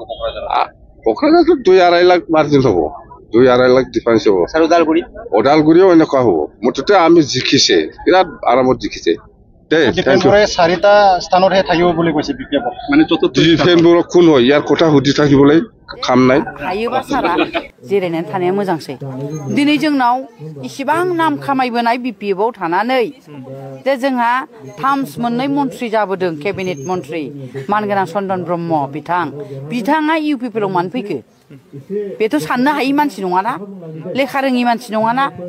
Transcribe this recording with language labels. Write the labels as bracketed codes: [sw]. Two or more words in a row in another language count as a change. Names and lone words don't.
[as] কোকৰাঝাৰত 2-2.5 লাখ মাৰ্জিন হ'ব 2-2.5 লাখ ডিফাৰেন্স হ'ব ওদালগুৰিও এনেকুৱা হ'ব মুঠতে আমি জিকিছে বিৰাট আৰামত জিকিছে চাৰিটা স্থানতহে থাকিব বুলি কৈছে বিপিএফক মানে ডিফেন বড়ো কোন হয় ইয়াৰ কথা সুধি থাকিবলৈ খাম নাই [brx] हायोबा सारा जिरायनानै थानाया मोजांसै दिनै जोंनाव इसिबां नाम खामायबोनाय बिपिएफआव थानानै जे जोंहा थाम्स मोननै मन्थ्रि जाबोदों केबिनेट मन्थ्रि मानगोनां चन्दन ब्रह्म बिथाङा इउपिपिएलआव मानो फैखो बेथ' साननो हायै मानसि नङाना लेखा रोङि मानसि नङाना